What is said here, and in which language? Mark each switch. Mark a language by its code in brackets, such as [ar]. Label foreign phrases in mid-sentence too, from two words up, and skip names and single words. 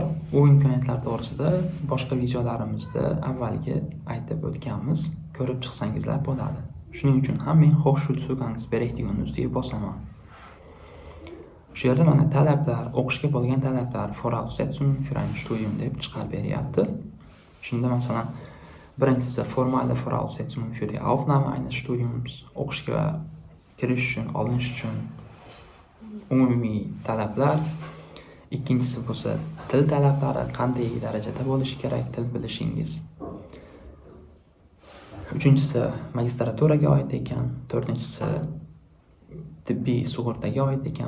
[uz] U imkoniyatlar to'g'risida boshqa videolarimizda avvalgi aytib o'tganmiz, ko'rib chiqsangizlar bo'ladi. Shuning uchun ham men Hochschulzugangsberechtigung ustiga bosaman. Shu yerda mana talablar, o'qishga bo'lgan talablar, [de] Voraussetzungen für ein Studium [uz] deb chiqarib beryapti. Shunda masalan, birinchisi [de] formale Voraussetzungen für die Aufnahme eines Studiums, [uz] o'qishga kirish uchun, olinish uchun umumiy talablar. Ikkinchisi bo'lsa til talablari, qanday darajada bo'lishi kerak til bilishingiz. Uchinchisi magistraturaga oid ekan, to'rtinchisi tibbiy sug'urtaga oid ekan.